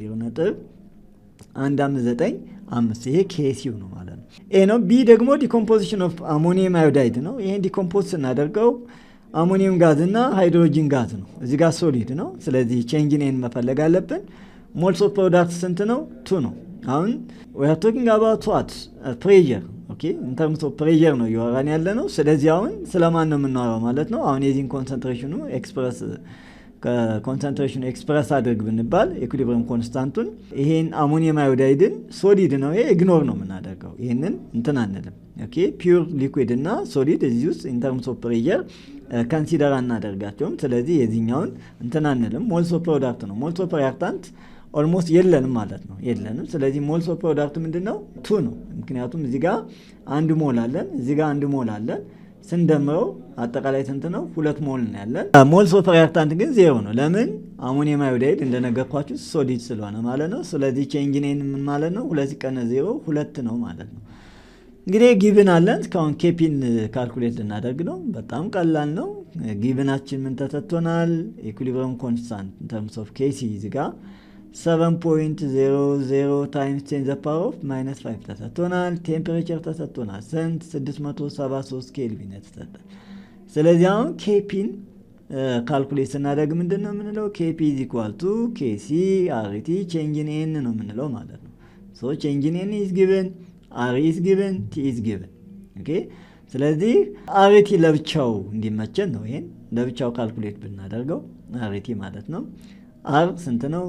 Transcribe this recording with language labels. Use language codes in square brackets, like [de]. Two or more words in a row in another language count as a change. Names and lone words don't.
[am] 0.1595 ይሄ ኬሲው ነው ማለት ነው። ኤ ነው። ቢ ደግሞ [en] decomposition of ammonium iodide [am] ነው። ይሄን ዲኮምፖዝ ስናደርገው [en] ammonium gas [am] እና [en] hydrogen gas [am] ነው። እዚህ ጋር ሶሊድ ነው። ስለዚህ [en] change in [am] መፈለግ አለብን። [en] moles of product [am] ስንት ነው? 2 ነው። አሁን [en] we are talking about what pressure [am] ኦኬ [en] in terms of pressure [am] ነው እያወራን ያለ ነው። ስለዚህ አሁን ስለማን ነው የምናወራው ማለት ነው? አሁን የዚህን ኮንሰንትሬሽኑ ኤክስፕረስ አድርግ ብንባል ኢኩሊብሪየም ኮንስታንቱን ይሄን አሞኒየም አዮዳይድን ሶሊድ ነው ይሄ ኢግኖር ነው የምናደርገው። ይሄንን እንትን አንልም። ኦኬ [en] pure liquid [am] እና ሶሊድ እዚህ ውስጥ [en] in terms of pressure [am] ኮንሲደር አናደርጋቸውም። ስለዚህ የዚህኛውን እንትን አንልም። [en] moles of product [am] ነው። [en] moles of reactant almost [am] የለንም ማለት ነው። የለንም። ስለዚህ [en] moles of product [am] ምንድነው? 2 ነው። ምክንያቱም እዚህ ጋር 1 ሞል አለን፣ እዚህ ጋር 1 ሞል አለን። ስንደምረው አጠቃላይ ስንት ነው? 2 ሞል ነው ያለን። [en] moles of reactant [am] ግን 0 ነው። ለምን? [en] ammonium iodide [am] እንደነገርኳችሁ ሶሊድ ስለሆነ ማለት ነው። ስለዚህ [en] change in [am] ምን ማለት ነው? 2 ሲቀነስ 0 2 ነው ማለት ነው። እንግዲህ ጊቭን አለን። እስካሁን ኬፒን ካልኩሌት ልናደርግ ነው። በጣም ቀላል ነው። ጊቭናችን ምን ተሰጥቶናል? [en] equilibrium constant in terms of [am] ኬሲ እዚህ ጋር 7.00 [en] times 10 the power of -5 [am] ተሰጥቶናል። ቴምፕሬቸር ተሰጥቶናል ስንት? 673 ኬልቪን ተሰጥቷል። ስለዚህ አሁን ኬፒን ካልኩሌት ስናደርግ ምንድነው የምንለው? [en] Kp is equal to Kc RT change in n [am] ነው የምንለው ማለት ነው። [en] so change in n is given, R is given, T is given። [am] ኦኬ ስለዚህ አርቲ ለብቻው እንዲመቸን ነው ይሄን ለብቻው ካልኩሌት ብናደርገው አርቲ ማለት ነው። አር ስንት ነው?